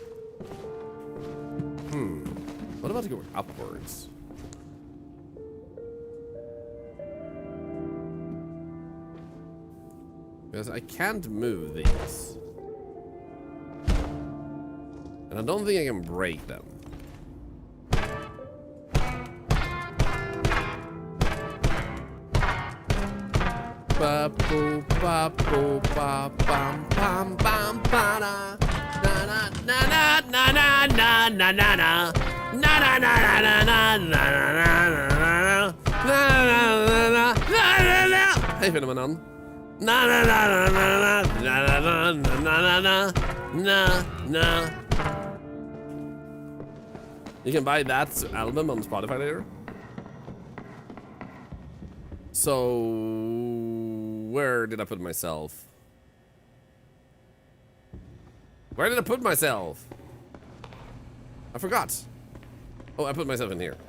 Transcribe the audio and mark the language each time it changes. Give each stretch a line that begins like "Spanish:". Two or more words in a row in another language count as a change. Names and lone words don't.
English: What about going upwards? Because I can't move these. And I don't think I can break them. Ba boo ba boo ba bam bam bam ba na na na na na na na na na na na na na na na na na. Hej phenomenon. Na na na na na na na na na na na. You can buy that album on Spotify later. So, where did I put myself? Where did I put myself? I forgot. Oh, I put myself in here.